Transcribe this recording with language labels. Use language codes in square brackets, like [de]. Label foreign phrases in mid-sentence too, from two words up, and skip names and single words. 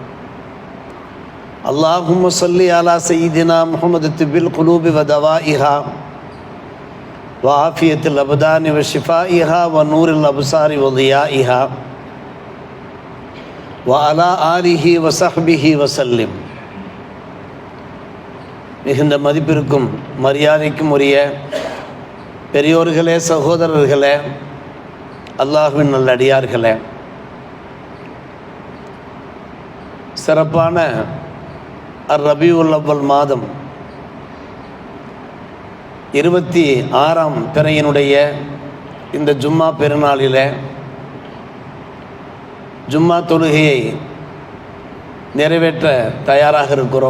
[ar] اللهم صل على سيدنا محمد طب القلوب ودوائها وعافية الأبدان وشفائها ونور الأبصار وضيائها وعلى آله وصحبه وسلم. [ta] மிகுந்த மதிப்பிற்கும் மரியாதைக்கும் உரிய பெரியோர்களே, சகோதரர்களே, அல்லாஹ்வின் நல்லடியார்களே, சிறப்பான ரபியுல் அவ்வல் மாதம் 26ஆம் பிறையினுடைய இந்த ஜும்மா பெருநாளில் ஜும்மா தொழுகையை நிறைவேற்ற தயாராக இருக்கிறோம்.